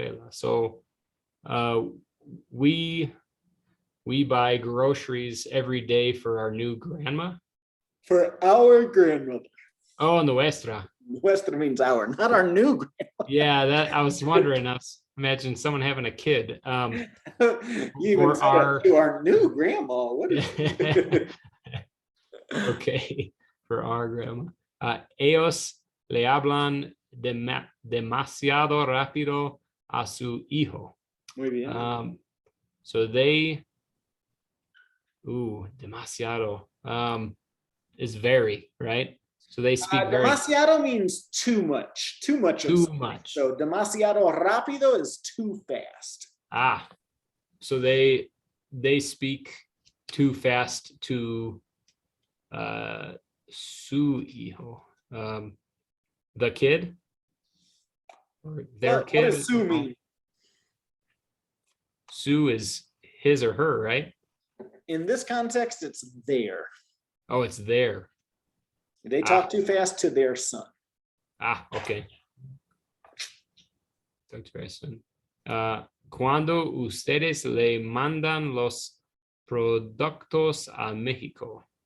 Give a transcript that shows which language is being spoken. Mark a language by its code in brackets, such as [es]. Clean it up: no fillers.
[en] So we buy groceries every day for our new grandma. For our grandmother. Oh, nuestra. Nuestra means our, not our new grandma. Yeah, that I was wondering. I was imagining someone having a kid. You even said to our new grandma. What is Okay, for our grandma. [es] Ellos le hablan demasiado rápido a su hijo. Muy bien. [en] So they, demasiado is very, right? So they speak very. Demasiado means too much. Too much. Too much. So [es] demasiado rápido [en] is too fast. So they speak too fast to [es] su hijo, [en] the kid, or their kid. What does su mean? Su is his or her, right? In this context, it's their. Oh, it's their. They talk too fast to their son. Okay. Talk to their son. [es] Cuando ustedes le mandan los productos a México.